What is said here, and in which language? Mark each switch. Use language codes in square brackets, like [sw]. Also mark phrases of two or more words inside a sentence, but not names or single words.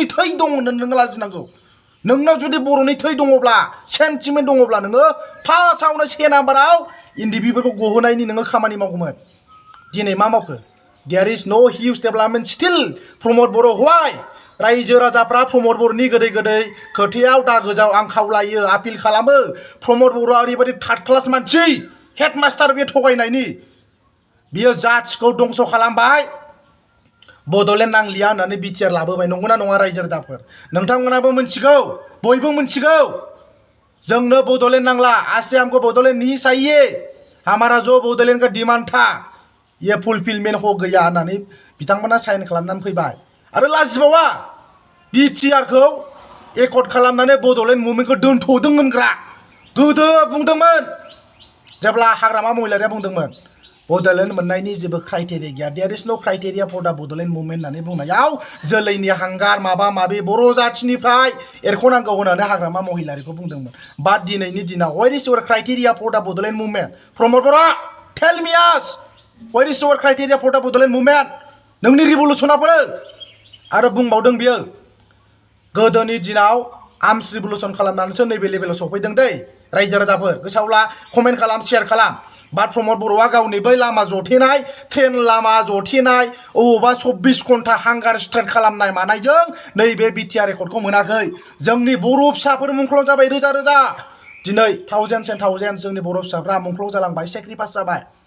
[brx] थै दं होननानै नोङो लाजिनांगौ नोंनाव जुदि बर'नि थै दङब्ला सेन्टिमेन्ट दङब्ला नोङो फार्स्टआवनो 1 नाम्बाराव एनडिपिफोरखौ गहोनायनि नोङो खामानि मावगौमोन दिनै मा मावखो [en] there is no huge development still [brx] प्रमद बर' व्हाय रायजो राजाफ्रा प्रमद बर'नि गोदै गोदै खोथायाव दा गोजाव आं खावलायो आपिल खालामो प्रमद बर'आ ओरैबायदि थार्ड क्लास मानसि हेडमास्टार बे थगायनायनि बियो जाथिखौ दंस' खालामबाय बड'लेण्ड नांलिया होननानै बिटिआर लाबोबाय नंगौना नङा रायजो राजाफोर नोंथांमोनाबो मिथिगौ बयबो मिथिगौ जोंनो बड'लेण्ड नांला आसे [hi] हमको बड'लेण्ड नहीं चाहिए हमारा जो बड'लेण्ड का डिमांड [brx] था ये फुलफिलमेन्ट हो गैया होननानै बिथांमोना साइन खालामनानै फैबाय आरो लाजिबावा बिटिआरखौ एकर्ड खालामनानै बड'लेण्ड मुभमेन्टखौ दोनथ'दों होनग्रा गोदो बुंदोंमोन जेब्ला हाग्रामा महिलारिया बुंदोंमोन बड'लेण्ड मोननायनि जेबो क्राइटेरिया गैया [en] there is no criteria for the Bodoland movement [brx] होननानै बुंनायाव जोलैनि हांगार माबा माबि बर' जाथिनिफ्राय एरख'नांगौ होननानै हाग्रामा महिलारिखौ बुंदोंमोन बाट दिनैनि दिनाव [en] what is your criteria for the Bodoland movement Pramod Boro tell me us what is your criteria for the Bodoland movement [brx] नोंनि रिभलुसनाफोर आरो बुंबावदों बियो गोदोनि दिनाव आर्मस रिभलुसन खालामनानैसो नैबे लेभेलाव सफैदों दै रायजो राजाफोर गोसोआव ला कमेन्ट खालाम शेयार खालाम बाट प्रमद बर'आ गावनि बै लामा जथेनाय ट्रेन लामा जथेनाय अबावबा 24 घन्टा हांगार स्ट्राइक खालामनाय मानायजों नैबे बिटिआर एकर्डखौ मोनाखै जोंनि बर' फिसाफोर मुंख्लं जाबाय रोजा रोजा दिनै [en] thousands and thousands [brx] जोंनि बर' फिसाफ्रा मुंख्लं जालांबाय सेक्रिफाइस जाबाय